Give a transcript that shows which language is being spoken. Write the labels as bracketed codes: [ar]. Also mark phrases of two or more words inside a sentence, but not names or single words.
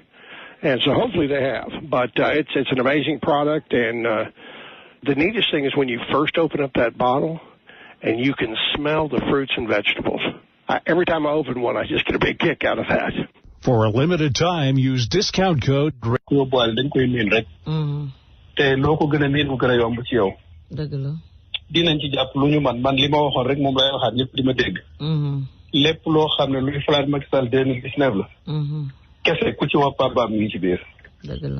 [en] And so hopefully they have. But it's an amazing product. And the neatest thing is when you first open up that bottle and you can smell the fruits and vegetables. Every time I open one, I just get a big kick out of that. For a limited time, use discount code [wo] te loo ko gën a miin mu gën a yomb ci yow. dëgg la. dinañ ci jàpp lu ñu man li ma waxoon rek moom lay waxaat ñëpp di ma dégg. lépp loo xam ne luy falaat Macky Sall 2019 la. kese ku ci wax papaam ngi ci biir. dëgg la.